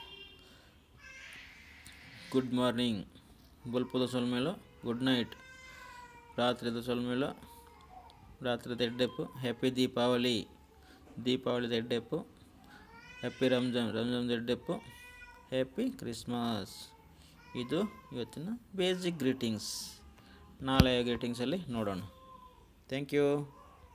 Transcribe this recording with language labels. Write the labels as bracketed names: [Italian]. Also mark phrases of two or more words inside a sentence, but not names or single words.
[English] good morning, [Tulu] ಬಲ್ಪದ ಸೊಲ್ಮೇಲು, [English] good night, [Tulu] ರಾತ್ರಿದ ಸೊಲ್ಮೇಲು, ರಾತ್ರಿದ ಎಡ್ಡೆಪ್ಪು. ಹ್ಯಾಪಿ ದೀಪಾವಳಿ, ದೀಪಾವಳಿದ ಎಡ್ಡೆಪ್ಪು. ಹ್ಯಾಪಿ ರಂಜಾನ್ ಎಡ್ಡೆಪ್ಪು. [Kannada] ಹ್ಯಾಪಿ ಕ್ರಿಸ್ಮಸ್. ಇದು ಇವತ್ತಿನ [English] basic greetings. [Kannada] ನಾಳೆಯ ಗ್ರೀಟಿಂಗ್ಸಲ್ಲಿ ನೋಡೋಣ. [English] thank you.